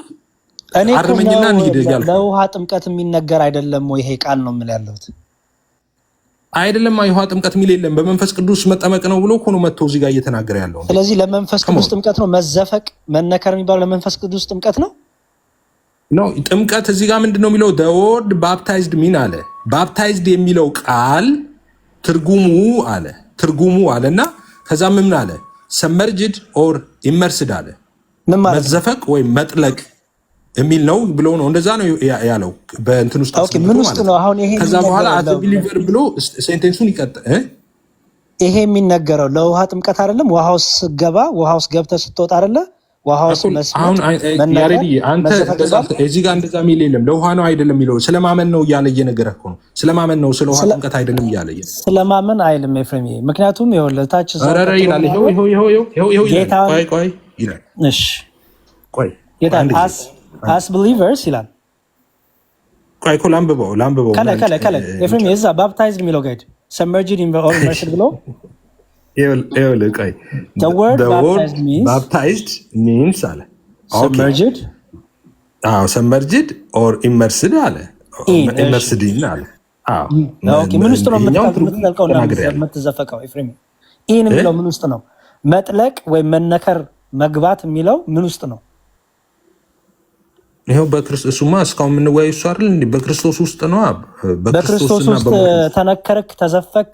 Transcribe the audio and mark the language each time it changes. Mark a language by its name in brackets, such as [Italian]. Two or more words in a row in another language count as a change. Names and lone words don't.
[Amharic] እኔ አርመኝና እንሂድ ያልኩ ለውሃ ጥምቀት የሚነገር አይደለም ወይ ይሄ ቃል ነው የምል ያለሁት አይደለም። የውሃ ጥምቀት የሚል የለም። በመንፈስ ቅዱስ መጠመቅ ነው ብሎ እኮ ነው መጥቶ እዚህ ጋር እየተናገረ ያለው። ስለዚህ ለመንፈስ ቅዱስ ጥምቀት ነው መዘፈቅ መነከር የሚባለው ለመንፈስ ቅዱስ ጥምቀት ነው ነው ጥምቀት እዚህ ጋር ምንድነው የሚለው [English] the word baptized mean [Amharic] አለ baptized የሚለው ቃል ትርጉሙ አለና ከዛ ምን አለ [English] submerged or immersed [Amharic] አለ መዘፈቅ ወይ መጥለቅ የሚል ነው ብሎ ነው እንደዛ ነው ያለው በእንትን ውስጥ ኦኬ ምን ውስጥ ነው አሁን ይሄ ከዛ በኋላ [English] as a believer [Amharic] ብሎ ሴንቴንሱን ይቀጥል ይሄ የሚነገረው ለውሃ ጥምቀት አይደለም ውሃ ውስጥ ገባ ውሃ ውስጥ ገብተህ ስትወጣ አይደለ ውሃ ውስጥ አሁን ያሬዲ አንተ እዚህ ጋር እንደዛ የሚል የለም ለውሃ ነው አይደለም የሚለው ስለማመን ነው እያለ እየነገረህ እኮ ነው ስለማመን ነው ስለ ውሃ ጥምቀት አይደለም እያለ ስለማመን አይልም ኤፍሬም ምክንያቱም ይኸውልህ ታች አረረ ይላል ይሄው ቆይ ይላል እሺ ቆይ ጌታ [English] as believers [Amharic] ይላል ቆይ እኮ ላምብበው ከላይ ኤፍሬም የዛ ባፕታይዝድ የሚለው ጋር [English] submerged in or immersed [Amharic] ብሎ [English] the word baptized means አለ submerged or immersed አለ immersed አለ [Amharic] ምን ውስጥ ነው የምትጠልቀው የምትዘፈቀው ኤፍሬም ይሄን የሚለው ምን ውስጥ ነው መጥለቅ ወይ መነከር መግባት የሚለው ምን ውስጥ ነው ይሄው በክርስቶስ ሱማ እስካሁን የምንወያየው እሱ አይደል እንዴ በክርስቶስ ውስጥ ነው በክርስቶስና ተነከረክ ተዘፈክ